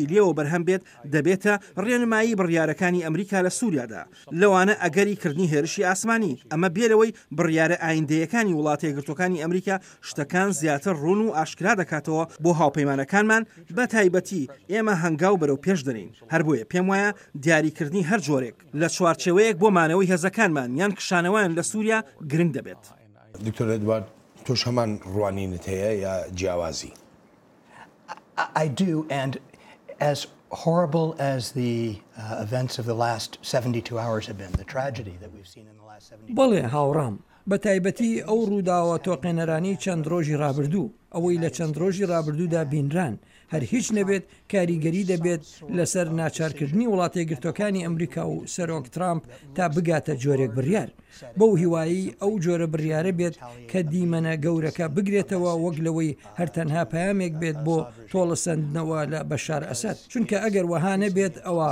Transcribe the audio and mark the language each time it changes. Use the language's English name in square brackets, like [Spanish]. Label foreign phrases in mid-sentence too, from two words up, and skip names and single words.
[Central Kurdish] لێوە بەرهەم بێت دەبێتە ڕێنمایی بڕیارەکانی ئەمریکا لە سووریادا لەوانە ئەگەری کردنی هێرشی ئاسمانی ئەمە بێرەوەی بڕیارە ئایندەیەکانی وڵاتە یەکگرتوەکانی ئەمریکا شتەکان زیاتر ڕوون و ئاشکرا دەکاتەوە بۆ هاوپەیمانەکانمان بە تایبەتی ئێمە هەنگاو بەرەو پێش دەرین هەر بۆیە پێم وایە دیاریکردنی هەر جۆرێک لە چوارچێوەیەک بۆ مانەوەی هێزەکانمان یان کشانەوەیان لە سووریا گرنگ دەبێت. دکتۆر ئەدوارد تۆش هەمان ڕوانینت هەیە یا جیاوازی؟ [English] I do, and as horrible as the events of the last 72 hours have been, the tragedy that we've seen in the last 72 hours. [Central Kurdish] بەڵێ هاوڕام بە تایبەتی ئەو ڕووداوە تۆقێنەرانی چەند ڕۆژی ڕابردوو ئەوەی لە چەند ڕۆژی ڕابردوودا بینران هەر هیچ نەبێت کاریگەری دەبێت لەسەر ناچارکردنی وڵاتە یەکگرتوەکانی ئەمریکا و سەرۆک ترامپ تا بگاتە جۆرێک بڕیار بەو هیوایی ئەو جۆرە بڕیارە بێت کە دیمەنە گەورەکە بگرێتەوە وەک لەوەی هەرتەنها پەیامێک بێت بۆ تۆڵەسەندنەوە لە بەشار ئەسەد چونکە ئەگەر وەها نەبێت ئەوە